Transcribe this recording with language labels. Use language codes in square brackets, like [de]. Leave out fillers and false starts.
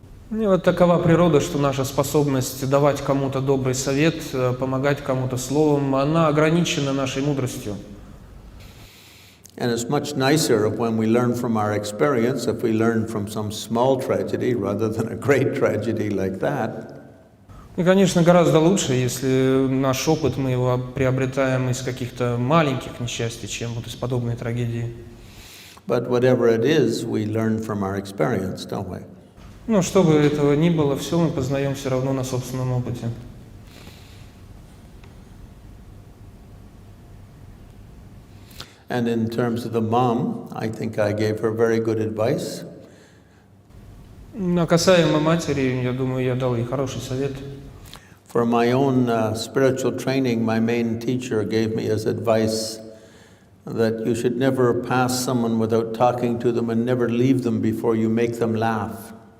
[ru] И вот такова природа, что наша способность давать кому-то добрый совет, помогать кому-то словом, она ограничена нашей мудростью. [en] And it's much nicer when we learn from our experience, if we learn from some small tragedy rather than a great tragedy like that. [ru] И, конечно, гораздо лучше, если наш опыт, мы его приобретаем из каких-то маленьких несчастий, чем вот из подобной трагедии. [en] But whatever it is, we learn from our experience, don't we? [ru] Ну, что бы этого ни было, все мы познаем все равно на собственном опыте. [en] And in terms of the mom, I think I gave her very good advice. [ru] А касаемо матери, я думаю, я дал ей хороший совет. [en] For my own spiritual training, my main teacher gave me as advice that you should never pass someone without talking to them and never leave them before you make them laugh.